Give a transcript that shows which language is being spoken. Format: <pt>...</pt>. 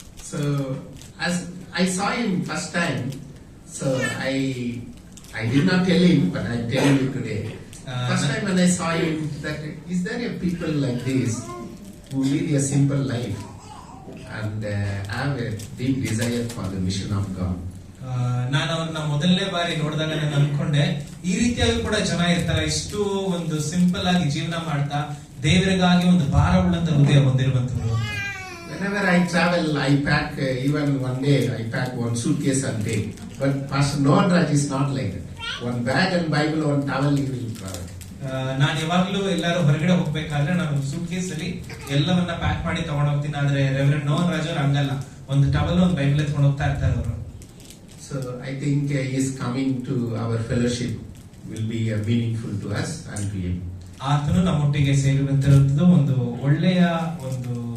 <en>So as I saw him first time, so I did not tell him, but I tell you today. First time when I saw him, that is there a people like this who lead a simple life and have a deep desire for the mission of God.</en> <kn>ನಾನು ಅವ್ರನ್ನ ಮೊದಲನೇ ಬಾರಿ ನೋಡಿದಾಗ ನಾನು ಅನ್ಕೊಂಡೆ, ಈ ರೀತಿಯಾಗಿ ಕೂಡ ಜನ ಇರ್ತಾರ, ಇಷ್ಟು ಒಂದು ಸಿಂಪಲ್ ಆಗಿ ಜೀವನ ಮಾಡ್ತಾ ದೇವರಿಗಾಗಿ ಒಂದು ಭಾರ ಉಳ್ಳಂತ ಹೃದಯ ಹೊಂದಿರುವಂತರು.</kn> <en>Whenever I travel, I pack even one day I pack one suitcase and take. But Pastor Nohan Raj is not like that. One bag and Bible, one towel he will travel.</en> <kn>ನಾನು ಯಾವಾಗ್ಲೂ ಎಲ್ಲಾರು ಹೊರಗಡೆ ಹೋಗ್ಬೇಕಾದ್ರೆ ನಾನು suit case ಅಲ್ಲಿ ಎಲ್ಲವನ್ನ pack ಮಾಡಿ ತಗೊಂಡ್ ಹೋಗ್ತೀನಿ. ಆದ್ರೆ ರೆವರೆಂಡ್ ನೋಹನ್ ರಾಜ್ ಅವರು ಹಂಗಲ್ಲ, ಒಂದು ಟವಲ್ ಒಂದು ಬೈಬಲ್ ಎತ್ಕೊಂಡು ಹೋಗ್ತಾ ಇರ್ತಾರೆ ಅವರು.</kn> <en>So I think his coming to our fellowship will be meaningful to us and to him.</en> <kn>ಆತನು ನಮ್ಮೊಟ್ಟಿಗೆ ಸೇರುವಂತಿರುವುದು ಒಂದು ಒಳ್ಳೆಯ ಒಂದು</kn>